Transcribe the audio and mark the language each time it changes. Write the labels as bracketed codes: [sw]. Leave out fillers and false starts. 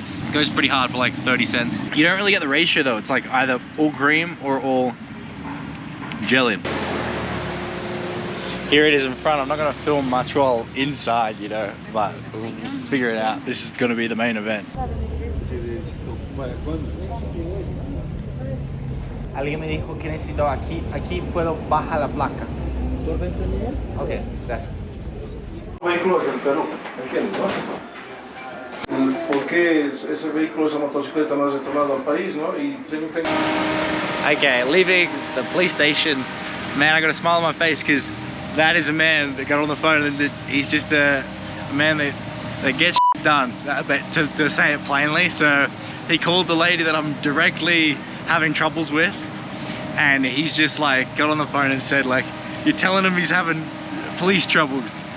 [en] It goes pretty hard for like 30 cents. You don't really get the ratio though. It's like either all cream or all jelly. Here it is in front. I'm not gonna film much while inside, you know, but we'll figure it out. This is gonna be the main event. [es] Alguien me dijo que necesito aquí puedo bajar la placa. Ok, gracias. Vehículos del Perú, ¿entiendes, no? ¿Por qué ese vehículo, esa motocicleta no es retornado al país, no? Y [en] Okay, leaving the police station, man, I got a smile on my face because that is a man that got on the phone and he's just a man that gets done, but to say it plainly. So he called the lady that I'm directly having troubles with, and he's just like got on the phone and said like, you're telling him he's having police troubles.